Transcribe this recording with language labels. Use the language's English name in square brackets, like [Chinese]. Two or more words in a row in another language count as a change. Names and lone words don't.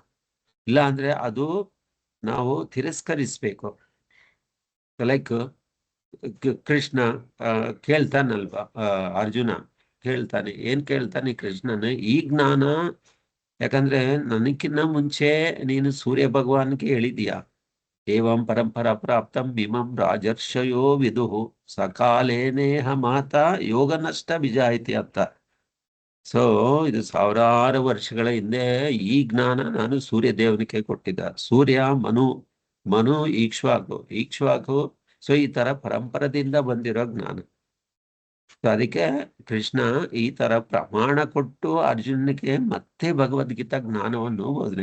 [Kannada] ಇಲ್ಲ ಅಂದ್ರೆ ಅದು ನಾವು ತಿರಸ್ಕರಿಸ್ಬೇಕು. ಲೈಕ್ ಕೃಷ್ಣ ಕೇಳ್ತಾನಲ್ವಾ, ಅರ್ಜುನ ಕೇಳ್ತಾನೆ, ಏನ್ ಕೇಳ್ತಾನೆ ಕೃಷ್ಣನ, ಈ ಜ್ಞಾನ, ಯಾಕಂದ್ರೆ ನನಕ್ಕಿನ್ನ ಮುಂಚೆ ನೀನು ಸೂರ್ಯ ಭಗವಾನ್ಗೆ ಹೇಳಿದೀಯ, [Sanskrit] ಏವಂ ಪರಂಪರಾ ಪ್ರಾಪ್ತಂ ಇಮಂ ರಾಜರ್ಷಯೋ ವಿದುಹು ಸಕಾಲೇನೇಹ ಮಾತಾ ಯೋಗ ನಷ್ಟ ಬಿಜಾಯಿತಿ ಅಂತ. [Kannada] ಸೊ ಇದು ಸಾವಿರಾರು ವರ್ಷಗಳ ಹಿಂದೆ ಈ ಜ್ಞಾನ ನಾನು ಸೂರ್ಯ ದೇವನಿಗೆ ಕೊಟ್ಟಿದ್ದ. ಸೂರ್ಯ ಮನು ಈಕ್ಷ್ವಾಕು. ಸೊ ಈ ತರ ಪರಂಪರದಿಂದ ಬಂದಿರೋ ಜ್ಞಾನ. ಸೊ ಅದಕ್ಕೆ ಕೃಷ್ಣ ಈ ತರ ಪ್ರಮಾಣ ಕೊಟ್ಟು ಅರ್ಜುನನಿಗೆ ಮತ್ತೆ ಭಗವದ್ಗೀತಾ ಜ್ಞಾನವನ್ನು ಬೋಧನೆ.